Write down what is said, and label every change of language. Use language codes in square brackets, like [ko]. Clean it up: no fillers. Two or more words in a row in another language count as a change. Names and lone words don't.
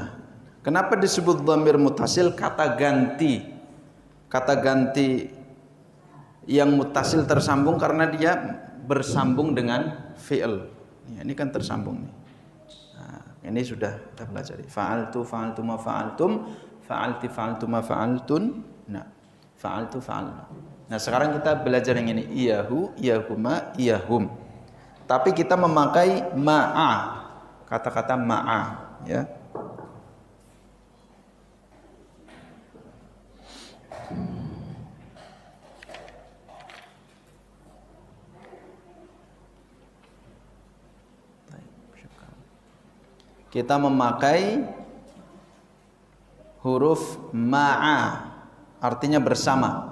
[id] Kenapa disebut [ar] ضمير متصل? [id] Kata ganti yang mutasil tersambung karena dia bersambung dengan fi'il. Ya, ini kan tersambung nih. Nah, ini sudah kita pelajari. [ar] فعلتُ فعلتما فعلتم فعلتِ فعلتما فعلتنّ. Nah, فعلتُ فعلنا. [id] Nah, sekarang kita belajar yang ini [ar] إياه، إياهما، إياهم. [id] Tapi kita memakai ma'a. Kata-kata ma'a, ya. Kita memakai huruf ma'a, artinya bersama.